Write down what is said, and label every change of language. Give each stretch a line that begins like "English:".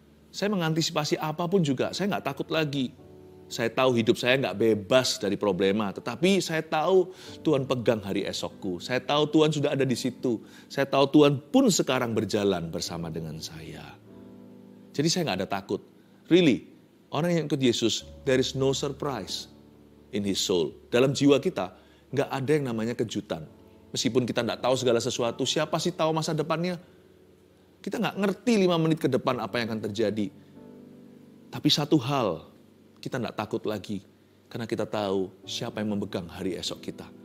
Indonesian: Saya mengantisipasi apapun juga, saya nggak takut lagi. Saya tahu hidup saya nggak bebas dari problema, tetapi saya tahu Tuhan pegang hari esokku. Saya tahu Tuhan sudah ada di situ. Saya tahu Tuhan pun sekarang berjalan bersama dengan saya. Jadi saya nggak ada takut.
English: Really,
Indonesian: orang yang ikut Yesus,
English: there is no surprise in his soul.
Indonesian: Dalam jiwa kita, nggak ada yang namanya kejutan. Meskipun kita nggak tahu segala sesuatu, siapa sih tahu masa depannya? Kita nggak ngerti 5 menit ke depan apa yang akan terjadi. Tapi satu hal, kita tidak takut lagi, karena kita tahu siapa yang memegang hari esok kita.